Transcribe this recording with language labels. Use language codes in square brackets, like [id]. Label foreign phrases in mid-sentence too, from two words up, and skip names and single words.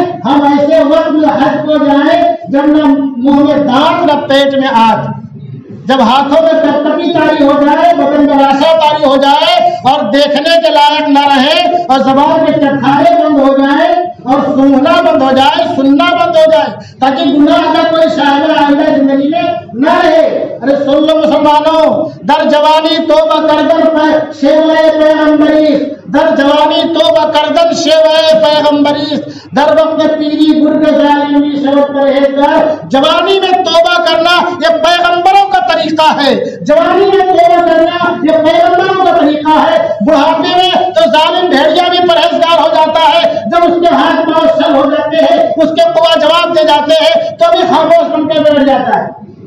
[ur] ہم ایسے وقت حج کو جائیں جب نہ منہ میں دانت نہ پیٹ میں آگ، جب ہاتھوں میں کپکپی طاری ہو جائے، بدن میں راشا طاری ہو جائے اور دیکھنے کے لائق نہ رہے اور زبان کے چٹکھارے بند ہو جائے اور سونگنا بند ہو جائے، سننا بند ہو جائے، تاکہ گناہ کا کوئی شائبہ آئندہ زندگی میں نہ رہے۔ ارے سن لو مسلمانوں، [fa] در جوانی توبہ کردن شیوائے پیغمبریست، در جوانی توبہ کردن شیوائے پیغمبریست، در وقت پیری گرگ ظالمی شبت پرہیزگار۔ [ur] جوانی میں توبہ کرنا یہ پیغمبروں کا طریقہ ہے، جوانی میں توبہ کرنا یہ پیغمبروں کا طریقہ ہے۔ بڑھاپے میں تو ظالم بھیڑیا بھی پرہیزگار ہو جاتا ہے، جب اس کے ہاتھ پاؤں شل ہو جاتے ہیں، اس کے قوا جواب دے جاتے ہیں تو بھی خاموش بن کے بیٹھ جاتا ہے۔